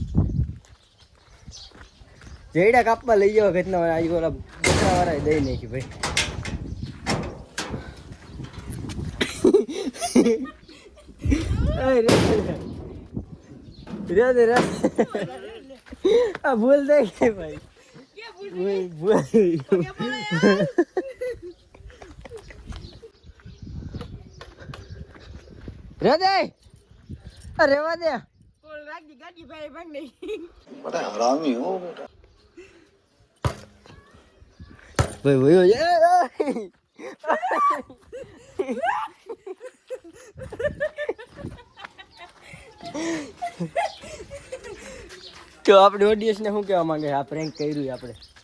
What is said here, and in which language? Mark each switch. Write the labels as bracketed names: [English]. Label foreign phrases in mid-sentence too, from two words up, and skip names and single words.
[Gujarati] જઈડા કાપવા લઈ જાવ કેટલા વાર આજે ઓલા બકરા વાળા દઈ નાખી ભાઈ રે આ ભૂલ થઈ ગઈ ભાઈ ભૂલ રેવા દે કોલ રાખી ગાડી ભાઈ ભાગ નહીં [Hindi] बड़ा हरामी हो बेटा [Gujarati] ભાઈ ભયો તો આપણે ઓડિયન્સ ને શું કહેવા માંગે આ પ્રેન્ક કર્યું આપણે